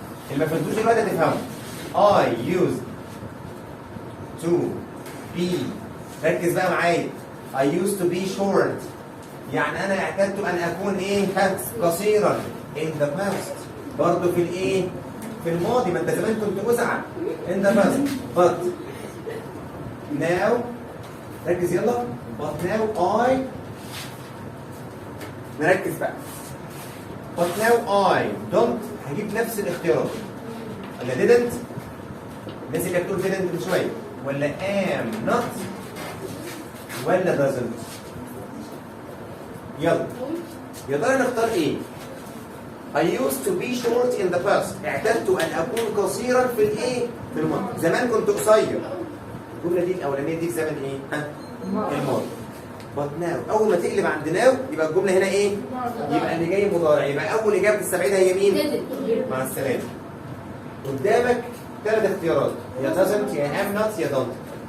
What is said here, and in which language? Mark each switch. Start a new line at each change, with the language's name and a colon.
Arabic: اللي ما فهمتوش دلوقتي هتفهمه.
English: I used to be.
Arabic: ركز بقى معايا.
English: I used to be short.
Arabic: يعني أنا اعتدت أن أكون إيه؟ قصيرا.
English: In the past.
Arabic: برضه في الإيه؟ في الماضي. ما أنت زمان كنت أزعل.
English: In the past. But now
Arabic: ركز يلا.
English: But now I
Arabic: نركز بقى.
English: But now I don't.
Arabic: هجيب نفس الاختيارات. ولا didn't الناس اللي بتقول didn't من شويه، ولا
English: am not
Arabic: ولا doesn't. يلا يا ترى نختار ايه؟
English: I used to be short in the past.
Arabic: اعتدت ان اكون قصيرا في الايه؟ في الماضي. زمان كنت قصير. الجمله دي الاولانيه دي في زمن ايه؟ الماضي.
English: but now
Arabic: اول ما تقلب عند now يبقى الجمله هنا ايه؟ يبقى اللي جاي مضارع. يبقى اول اجابه تستبعدها هي مين؟ مع السلامه. قدامك 3 اختيارات، يا doesn't يا
English: am not
Arabic: يا don't.